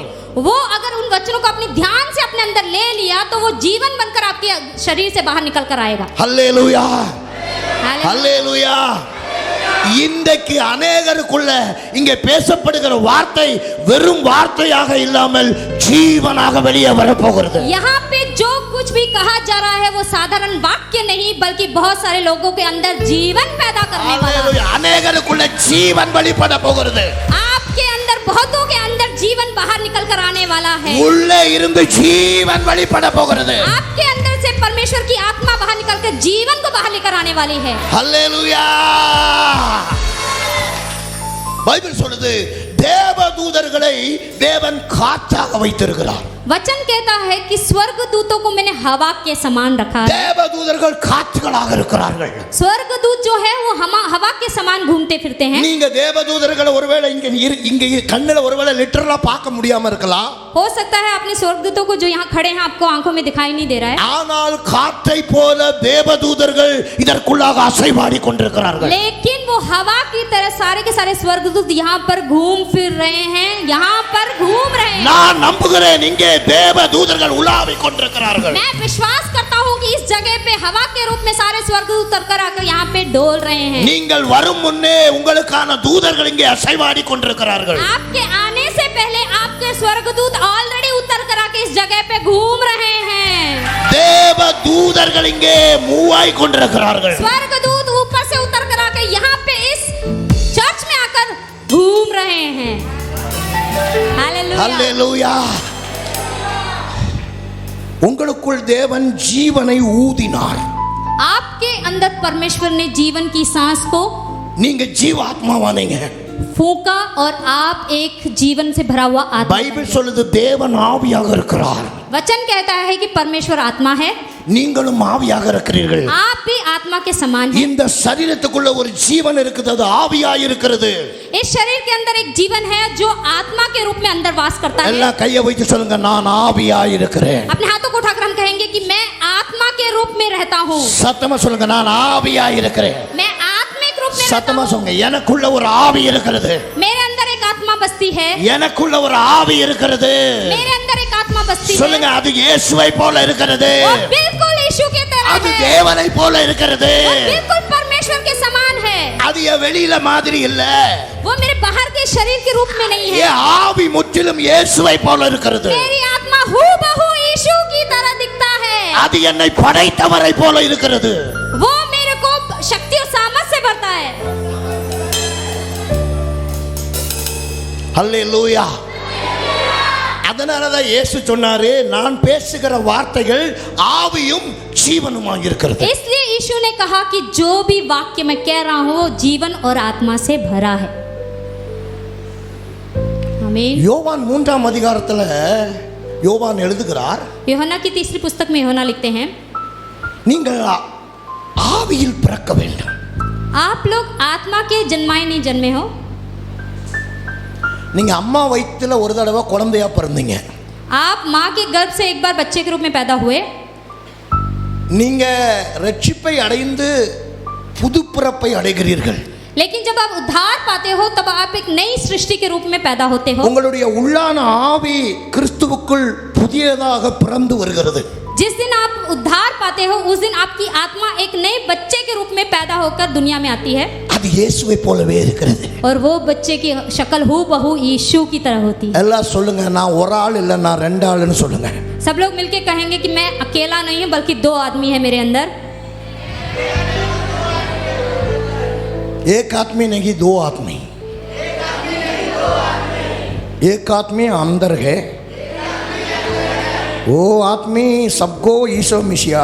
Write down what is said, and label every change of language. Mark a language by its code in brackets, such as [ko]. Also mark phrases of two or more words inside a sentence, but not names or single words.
[hi] वो अगर उन वचनों को अपने ध्यान से अपने अंदर ले लिया तो वो जीवन बनकर आपके शरीर से बाहर निकल कर आएगा. [ta] ஹல்லேலூயா ஹல்லேலூயா. இன்றைக்கு அநேகருக்குள்ள இங்கே பேசப்படுகிற வார்த்தை வெறும் வார்த்தையாக இல்லாமல் ஜீவனாக வெளியே வரப்போகிறது. [hi] यहाँ पे जो कुछ भी कहा जा रहा है वो साधारण वाक्य नहीं बल्कि बहुत सारे लोगों के अंदर जीवन पैदा करने वाला है. [ta] அநேகருக்குள்ள ஜீவன் வெளிப்பட போகிறது. [hi] आपके अंदर बहुतों के अंदर जीवन बाहर निकल कर आने वाला है. [ta] உள்ளே இருந்து ஜீவன் வெளிப்பட போகிறது. [hi] आपके अंदर से परमेश्वर की आत्मा बाहर निकल कर जीवन को बाहर लेकर आने वाली है. [ta] ஹல்லேலூயா. பைபிள் சொல்லுது தேவதூதர்களை தேவன் காற்றாக வைத்திருக்கிறார். [hi] वचन कहता है कि स्वर्गदूतों को मैंने हवा के समान रखा है. [ta] தேவதூதர்கள் காற்றுகளாக இருக்கிறார்கள். [hi] स्वर्गदूत जो है वो हवा के समान घूमते फिरते हैं. [ta] நீங்க தேவதூதர்களை ஒருவேளை இங்க கண்ணுல ஒருவேளை லிட்டரலா பார்க்க முடியாம இருக்கலாம். [hi] हो सकता है अपने स्वर्गदूतों को जो यहाँ खड़े हैं आपको आंखों में दिखाई नहीं दे रहा है. [ta] ஆனால் காற்றை போல தேவதூதர்கள் இதற்குள்ளாக அசைவாடி கொண்டிருக்கிறார்கள். [hi] लेकिन वो हवा की तरह सारे के सारे स्वर्गदूत यहाँ पर घूम फिर रहे हैं, यहाँ पर घूम रहे हैं. [ta] நான் நம்புகிறேன் இங்கே தேவதூதர்கள் உலாவிக் கொண்டிருக்கிறார்கள். [hi] मैं विश्वास करता हूँ कि इस जगह पे हवा के रूप में सारे स्वर्गदूत उतर कर आकर यहाँ पे डोल रहे हैं. [ta] நீங்கள் வரும் முன்னே உங்களுக்கான தூதர்கள் இங்கே அசைவாடி கொண்டிருக்கிறார்கள். [hi] आपके आने से पहले आपके स्वर्गदूत ऑलरेडी उतर कर आके इस जगह पे घूम रहे हैं. [ta] தேவதூதர்கள் இங்கே மூவாய் கொண்டிருக்கிறார்கள். [hi] स्वर्गदूत ऊपर से उतर कर आके यहाँ पे इस चर्च में आकर घूम रहे हैं. हालेलुया. [ta] ஹல்லேலூயா. உங்களுக்குள் தேவன் ஜீவனை ஊதினார். [hi] आपके अंदर परमेश्वर ने जीवन की सांस को [ta] நீங்க ஜீவாத்மாவானீங்க. [hi] फूंका और आप एक जीवन से भरा हुआ आत्मा. [ta] பைபிள் சொல்லுது தேவன் ஆவியாக இருக்கிறார். [hi] वचन कहता है कि परमेश्वर आत्मा है. [ta] நீங்களும் ஆவியாக இருக்கிறீர்கள். [hi] आप भी आत्मा के समान हैं. [ta] இந்த சரீரத்துக்குள்ள ஒரு ஜீவன் இருக்குது, அது ஆவியாய் இருக்கிறது. [hi] इस शरीर के अंदर एक जीवन है जो आत्मा के रूप में अंदर वास करता है. [ta] எல்லாம் கையை வைத்து சொல்லுங்க, நான் ஆவியாய் இருக்கிறேன். [hi] अपने हाथों को उठाकर हम कहेंगे कि मैं आत्मा के रूप में रहता हूँ. [ta] சத்தமா சொல்லுங்க, நான் ஆவியாய் இருக்கிறேன். [hi] मैं आत्मिक रूप में रहता [ta] சத்தமா [hi] हूँ. [ta] சொல்லுங்க, எனக்குள்ள ஒரு ஆவி இருக்கிறது. [hi] मेरे अंदर एक आत्मा बसती है. [ta] எனக்குள்ள ஒரு ஆவி இருக்கிறது. [hi] मेरे अंदर एक आत्मा बसती है. [ta] சொல்லுங்க, அது இயேசுவை போல இருக்கிறது. [hi] वो बिल्कुल यीशु के तरह [ta] அது [hi] है. [ta] தேவனை போல இருக்கிறது. [hi] वो बिल्कुल परमेश्वर के समान है. [ta] அது என் வெளியில மாதிரி இல்ல. [hi] वो मेरे बाहर के शरीर के रूप में नहीं है. [ta] என் ஆவி முற்றிலும் இயேசுவை போல இருக்கிறது. [hi] मेरी आत्मा हूबहू यीशु की तरह दिखता है. [ta] அது என்னை படைத்தவரை போல இருக்கிறது. [hi] वो मेरे को शक्ति और सामर्थ से भरता है. [ta] ஹல்லேலூயா. அதனாலதான் இயேசு சொன்னாரு, நான் பேசுகிற வார்த்தைகள் ஆவியும் ஜீவனுமாக இருக்கிறது. [hi] इसलिए यीशु ने कहा कि जो भी वाक्य मैं कह रहा हूँ वो जीवन और आत्मा से भरा है. आमीन. [ta] யோவான் 3ஆம் அதிகாரத்துல யோவான் எழுதுகிறார், [hi] यूहन्ना की तीसरी पुस्तक में यूहन्ना लिखते हैं, [ta] நீங்கள் ஆவியில் பிறக்க வேண்டும். [hi] आप लोग आत्मा के जन्माए नहीं जन्मे हो. [ta] நீங்க அம்மா வயித்துல ஒரு தடவை குழந்தையா பிறந்தீங்க. [hi] आप माँ के गर्भ से एक बार बच्चे के रूप में पैदा हुए. [ta] நீங்க ரட்சிப்பை அடைந்து புது பிறப்பை அடைகிறீர்கள். [hi] लेकिन जब आप उद्धार पाते हो तब आप एक नई सृष्टि के रूप में पैदा होते हो. [ta] உங்களுடைய உள்ளான ஆவி கிறிஸ்துவுக்குள் புதியதாக பிறந்து வருகிறது. [hi] जिस दिन आप उद्धार पाते हो उस दिन आपकी आत्मा एक नए बच्चे के रूप में पैदा होकर दुनिया में आती है. [ta] அது இயேசுவை போலவே இருக்கிறது. [hi] और वो बच्चे की शक्ल हूबहू यीशु की तरह होती है. [ta] எல்லாம் சொல்லுங்க, நான் ஒரு ஆள் இல்ல, நான் ரெண்டு ஆளுன்னு சொல்லுங்க. [hi] सब लोग मिलके कहेंगे कि मैं अकेला नहीं हूँ बल्कि दो आदमी है मेरे अंदर. एक आदमी नहीं, दो आदमी. एक आदमी अंदर है, वो आदमी सबको यीशु मसीहा.